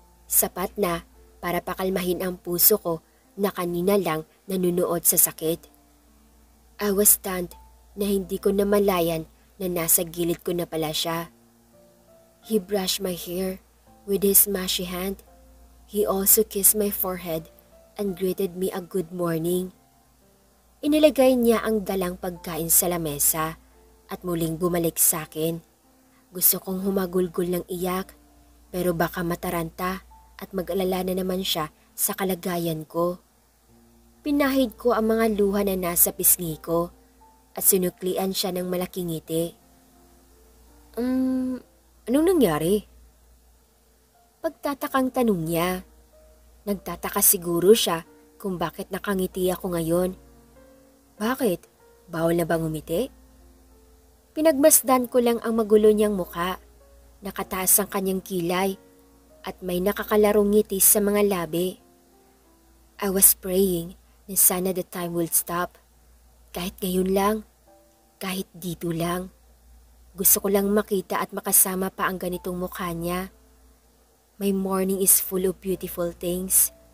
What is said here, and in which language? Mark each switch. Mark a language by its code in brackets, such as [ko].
[tl] Sapat na para pakalmahin ang puso ko na kanina lang nanunuot sa sakit. [en] I was stunned [tl] na hindi ko namalayan na nasa gilid ko na pala siya. [en] He brushed my hair with his mushy hand. He also kissed my forehead and greeted me a good morning. [tl] Inilagay niya ang dalang pagkain sa lamesa at muling bumalik sa akin. Gusto kong humagulgol ng iyak pero baka mataranta at mag-alala na naman siya sa kalagayan ko. Pinahid ko ang mga luha na nasa pisngi ko at sinuklian siya ng malaking ngiti. Anong nangyari? Pagtatakang tanong niya. Nagtataka siguro siya kung bakit nakangiti ako ngayon. Bakit? Bawal na bang umiti? Pinagmasdan ko lang ang magulo niyang mukha. Nakataas ang kanyang kilay at may nakakalarong ngiti sa mga labi. [en] I was praying [tl] na sana [en] the time will stop. [tl] Kahit ngayon lang, kahit dito lang. Gusto ko lang makita at makasama pa ang ganitong mukha niya. [en] My morning is full of beautiful things.